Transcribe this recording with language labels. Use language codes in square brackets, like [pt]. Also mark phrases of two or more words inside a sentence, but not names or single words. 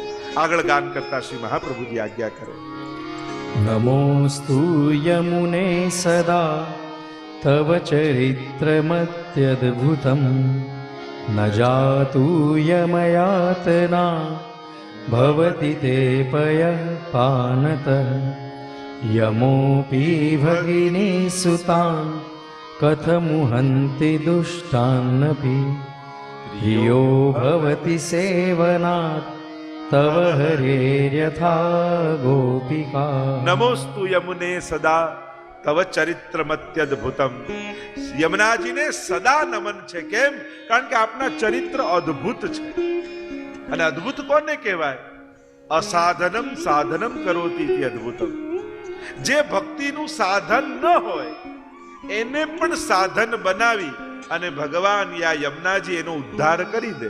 [gu] આગળ ગાન કરતા શ્રી મહાપ્રભુજી આજ્ઞા કરે. [sa] નમોસ્તુ યમુને સદા તવ ચરિત્રમત્યદ્ભુતમ ન જાતુ યમયાતના भवति ते पयः पानतः यमोऽपि भगिनी सुतान् कथमुहन्ति दुष्टान्नपि प्रियो भवति सेवनात् तव हरेर्यथा गोपिका। नमोस्तु यमुने सदा तव ચરિત્રમત્યદ્ભુતમ. [gu] યમુનાજીને સદા નમન છે. કેમ? કારણ કે આપના ચરિત્ર અદ્ભુત છે. અને અદ્ભુત કોને કહેવાય? [sa] અસાધનમ સાધનમ કરોતિ ઇતિ અદ્ભુતમ. [gu] જે ભક્તિનું સાધન ન હોય એને પણ સાધન બનાવી અને ભગવાન યા યમુનાજી એનો ઉદ્ધાર કરી દે.